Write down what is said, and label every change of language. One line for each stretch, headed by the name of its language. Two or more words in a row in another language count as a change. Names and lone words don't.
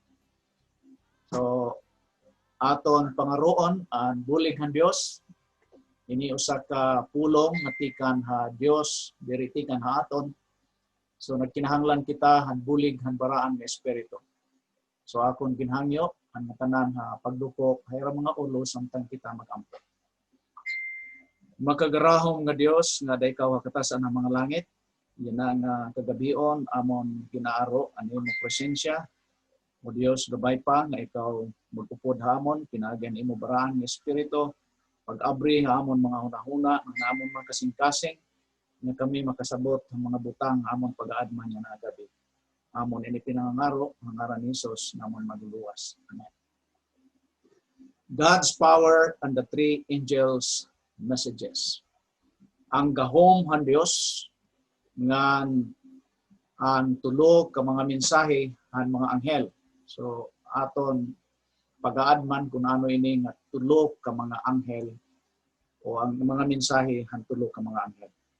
Waray: So aton pangaroon ang bulig han Dios ini usa ka pulong nga tikan ha Dios diri tikan ha aton. So nagkinahanglan kita han bulig han baraan nga espiritu. So akon ginhangyo ang tanan ha pagdukok hayra mga ulo samtang kita magampo. Makagarahom nga Dios nga daykaw katasan ang mga langit. Yan ang kagabion amon ginaaro ani mo presensya. O Dios gabay pa nga ikaw magupod hamon pinaagyan imo baraan nga espiritu pag-abri hamon mga hunahuna nga amon mga kasing-kasing nga kami makasabot ang mga butang amon pag-aadman nga na gabi. Amon ini pinangangaro ang ngaran ni Hesus namon magluwas. Amen.
English: God's power and the three angels' messages.
Waray: Ang gahom han Dios ngan ang tulo ka mga mensahe han mga anghel. So aton pag-aadman kung ano ini nga tulo ka mga anghel o ang mga mensahe han tulo ka mga anghel.